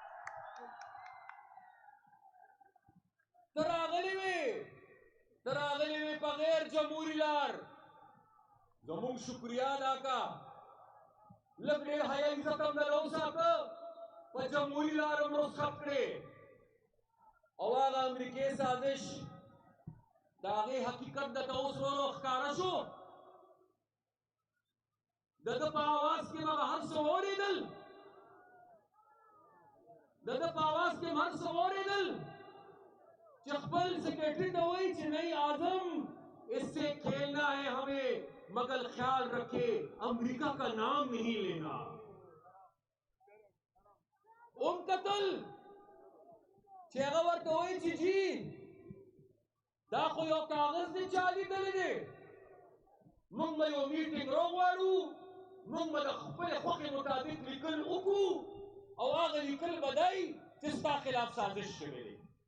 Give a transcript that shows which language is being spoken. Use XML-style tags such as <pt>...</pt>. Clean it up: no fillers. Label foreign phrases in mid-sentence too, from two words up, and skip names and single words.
<ps>ته راغلی وې په غیر جمهوري لار زموږ شکریه ادا کا لږ ډېر حیا عزت هم دله وساته په جمهوري لار هم رخصت کړې او هغه امریکې سازش د هغې حقیقت درته اوس ورو ښکاره شو د ده په آواز کې به هر څه واورېدل چې خپل سیکرټري ته وایي چې</ps> <ur>نہیں اعظم اس سے کھیلنا ہے ہمیں مگر خیال رکھے امریکہ کا نام نہیں لینا</ur> <ps>قتل چې هغه ورته وایي چې جی دا خو یو کاغذ دی چا لیدلی دی موږ به یو میټینګ راغواړو، موږ به د خپلې خوښې مطابق لیکل وکړو او هغه لیکل به دی چې ستا خلاف سازش شوی دی.</ps>